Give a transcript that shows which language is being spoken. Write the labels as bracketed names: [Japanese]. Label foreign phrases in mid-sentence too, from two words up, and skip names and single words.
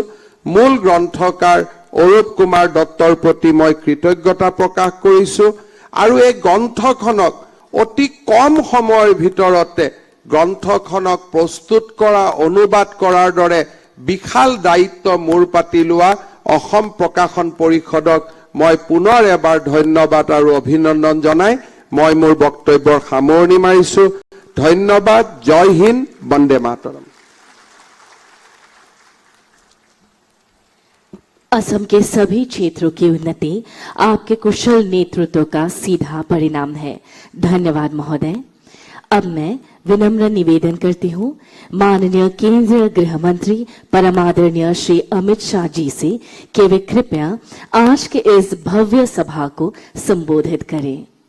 [Assamese] মূল গ্ৰন্থকাৰ অৰূপ কুমাৰ দত্তৰ প্ৰতি মই কৃতজ্ঞতা প্ৰকাশ কৰিছো আৰু এই গ্ৰন্থখনক অতি কম সময়ৰ ভিতৰতে গ্ৰন্থখনক প্ৰস্তুত কৰা অনুবাদ কৰাৰ দৰে বিশাল দায়িত্ব মূৰ পাতি লোৱা অসম প্ৰকাশন পৰিষদক মই পুনৰ এবাৰ ধন্যবাদ আৰু অভিনন্দন জনাই মই মোৰ বক্তব্যৰ সামৰণি মাৰিছো। ধন্যবাদ। [Hindi] जय हिंद। [Sanskrit] वन्दे मातरम्। [Hindi] असम के सभी क्षेत्रों की उन्नति आपके कुशल नेतृत्व का सीधा परिणाम है। धन्यवाद महोदय। अब मैं विनम्र निवेदन करती हूँ माननीय केंद्रीय गृह मंत्री परमादरणीय श्री अमित शाह जी से कि वे कृपया आज के इस भव्य सभा को संबोधित करें।